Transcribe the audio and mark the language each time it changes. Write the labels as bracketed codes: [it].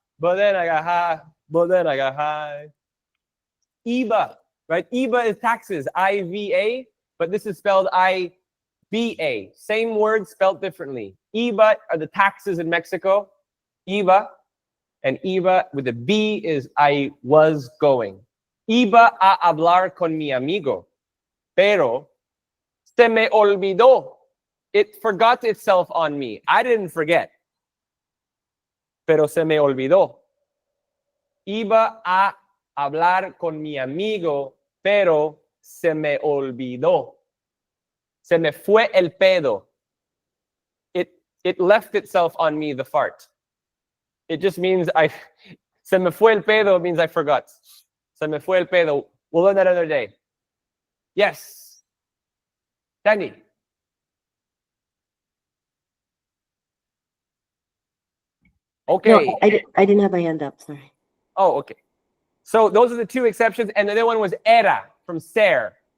[en] But then I got high. But then I got high. IVA, right? IVA is taxes, I-V-A, but this is spelled I-B-A. Same word spelled differently. IVA are the taxes in Mexico. IVA. And IVA with a B is I was going. [es] Iba a hablar con mi amigo, pero se me olvidó. [en] It forgot itself on me. I didn't forget. [es] Pero se me olvidó. Iba a hablar con mi amigo, pero se me olvidó. Se me fue el pedo. [en] It left itself on me, the fart. It just means [es] se me fue el pedo [en] means I forgot. [es] Se me fue el pedo. [en] We'll learn that another day. Yes. Danny. Okay. No, I didn't have my hand up, sorry. Oh, okay. So those are the two exceptions. And the other one was era from ser.